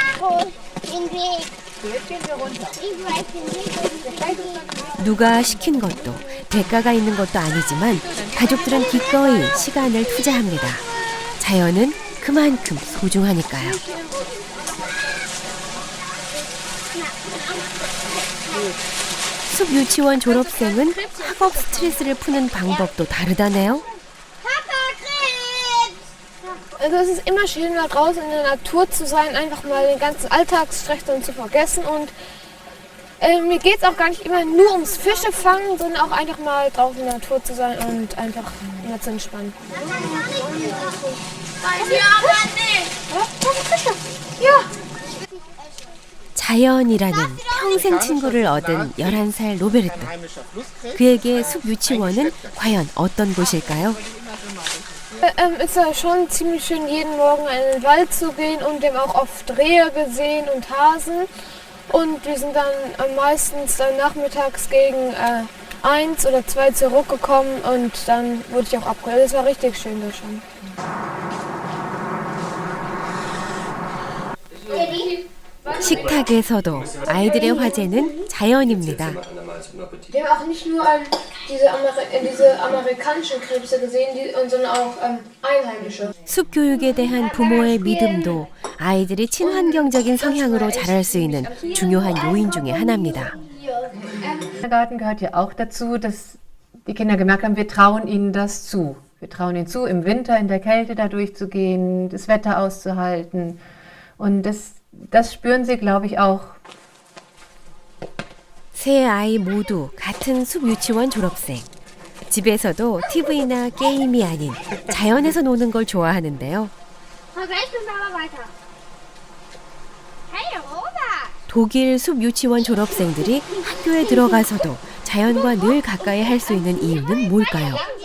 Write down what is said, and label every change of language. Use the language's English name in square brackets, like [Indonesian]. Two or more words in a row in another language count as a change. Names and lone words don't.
[Korean] 누가 시킨 것도 대가가 있는 것도 아니지만 가족들은 기꺼이 시간을 투자합니다. 자연은 그만큼 소중하니까요. 숲 유치원 졸업생은 학업 스트레스를 푸는 방법도 다르다네요. [German] Also es ist immer schön, mal draußen in der Natur zu sein, einfach mal den ganzen Alltagsstress dann zu vergessen. Und mir geht es auch gar nicht immer nur ums Fische fangen, sondern auch einfach mal draußen in der Natur zu sein und einfach mal zu entspannen. [Korean] 자연이라는 평생 친구를 얻은 11살 로베르토. 그에게 숲 유치원은 과연 어떤 곳일까요? [German] Es ist ja schon ziemlich schön, jeden Morgen in den Wald zu gehen und wir haben auch oft Rehe gesehen und Hasen. Und wir sind dann meistens dann nachmittags gegen 1 oder 2 zurückgekommen und dann wurde ich auch abgeholt. Das war richtig schön da schon. [Korean] 식탁에서도 아이들의 화제는 자연입니다. [German] Wir haben auch nicht nur diese amerikanischen Krebse gesehen, sondern auch einheimische. [Korean] 숲 교육에 대한 부모의 믿음도 아이들이 친환경적인 성향으로 자랄 수 있는 중요한 요인 중에 하나입니다. [German] Der Garten gehört ja auch dazu, dass die Kinder gemerkt haben, wir trauen ihnen das zu. Wir trauen ihnen zu, im Winter in der Kälte da durchzugehen, das Wetter auszuhalten. Und das spüren sie, glaube ich, auch. [Korean] 세 아이 모두 같은 숲 유치원 졸업생. 집에서도 TV나 게임이 아닌 자연에서 노는 걸 좋아하는데요. 독일 숲 유치원 졸업생들이 학교에 들어가서도 자연과 늘 가까이 할 수 있는 이유는 뭘까요?